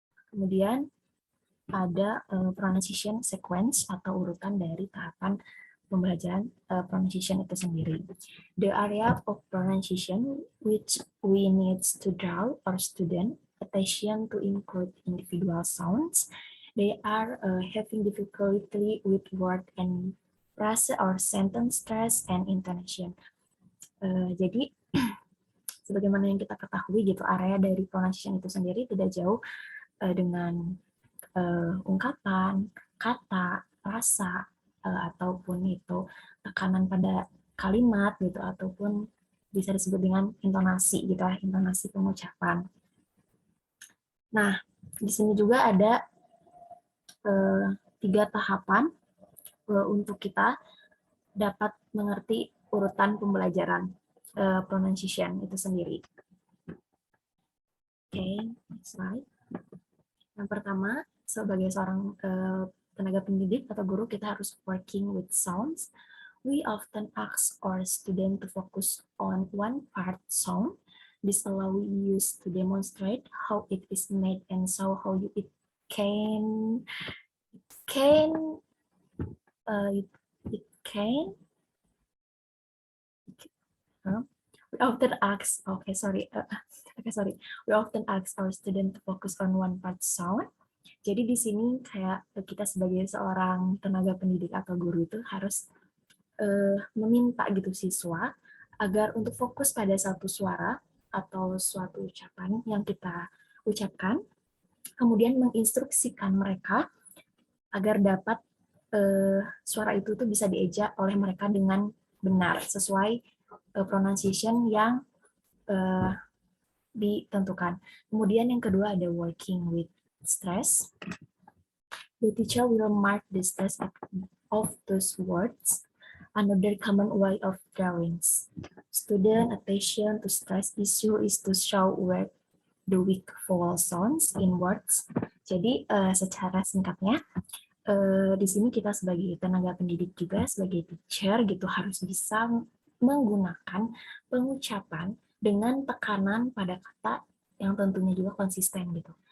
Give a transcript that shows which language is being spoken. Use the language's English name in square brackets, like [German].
[Indonesian] Kemudian ada pronunciation sequence atau urutan dari tahapan pembelajaran pronunciation itu sendiri. [English] The area of pronunciation which we need to draw our student attention to include individual sounds. They are having difficulty with word and phrase or sentence stress and intonation. [Indonesian] Jadi sebagaimana yang kita ketahui gitu, area dari pronunciation itu sendiri tidak jauh dengan ungkapan, kata, rasa, ataupun itu tekanan pada kalimat gitu, ataupun bisa disebut dengan intonasi gitu lah, intonasi pengucapan. Nah, di sini juga ada 3 tahapan untuk kita dapat mengerti urutan pembelajaran pronunciation itu sendiri. Oke, next slide. Yang pertama, sebagai seorang tenaga pendidik atau guru, kita harus [English] working with sounds. We often ask our student to focus on one part sound. This allow use to demonstrate how it is made and so how it can we often ask we often ask our student to focus on one part sound. [Indonesian] Jadi di sini kayak kita sebagai seorang tenaga pendidik atau guru itu harus meminta gitu siswa agar untuk fokus pada satu suara atau suatu ucapan yang kita ucapkan, kemudian menginstruksikan mereka agar dapat suara itu tuh bisa diejak oleh mereka dengan benar sesuai pronunciation yang ditentukan. Kemudian yang kedua ada [English] working with stress. The teacher will mark the stress of those words. Another common way of drawings. Student attention to stress issue is to show where the weak vowel sounds in words. [Indonesian] Jadi secara singkatnya di sini kita sebagai tenaga pendidik juga sebagai teacher gitu harus bisa menggunakan pengucapan dengan tekanan pada kata yang tentunya juga konsisten gitu.